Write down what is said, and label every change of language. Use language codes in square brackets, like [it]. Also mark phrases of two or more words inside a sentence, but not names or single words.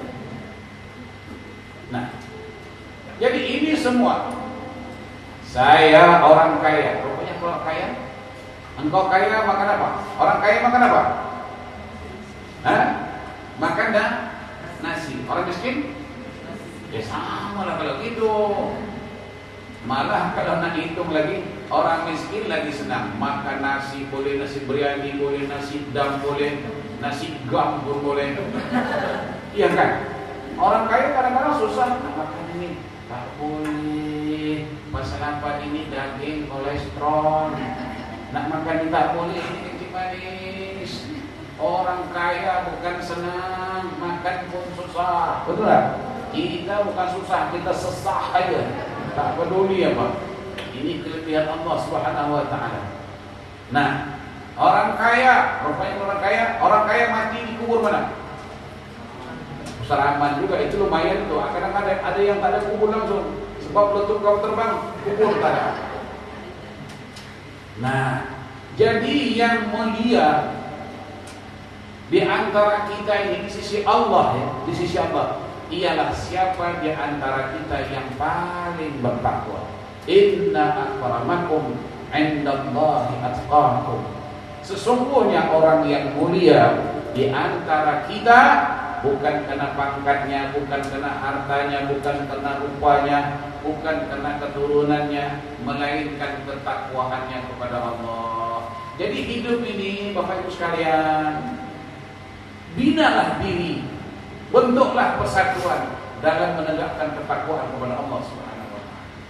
[ms] Nah, jadi ini semua. Saya orang kaya. Rupanya kalau kaya, engkau kaya makan apa? Orang kaya makan apa? Hah? Makan nasi. Orang miskin? Ya sama lah kalau gitu. Malah kalau nak hitung lagi, orang miskin lagi senang makan nasi, boleh nasi biryani, boleh nasi dam, boleh nasi gambur, boleh. Iya kan? Orang kaya kadang-kadang susah nak makan ini, tak boleh. Pasal apa ini daging kolesterol. Nak makan ini tak boleh, ini kencing manis. Orang kaya bukan senang, makan pun susah. Betul tak? Kita bukan susah, kita sesah aja. Tak peduli apa. Ini kelebihan Allah [ar] سبحانه وتعالى. [ms] Nah, orang kaya, rupanya orang kaya mati dikubur mana? Saraman juga, itu lumayan tuh. Kadang-kadang ada yang tak ada kubur langsung. Sebab letup kau terbang, kubur tak ada. Nah, jadi yang mulia di antara kita ini di sisi Allah ya, di sisi Allah ialah siapa di antara kita yang paling bertakwa. [ar] إن أكرمكم عند الله أتقاكم. [ms] Sesungguhnya orang yang mulia di antara kita bukan karena pangkatnya, bukan karena hartanya, bukan karena rupanya, bukan karena keturunannya, melainkan ketakwaannya kepada Allah. Jadi hidup ini Bapak Ibu sekalian, binalah diri, bentuklah persatuan dalam menegakkan ketakwaan kepada Allah [ar] سبحانه وتعالى.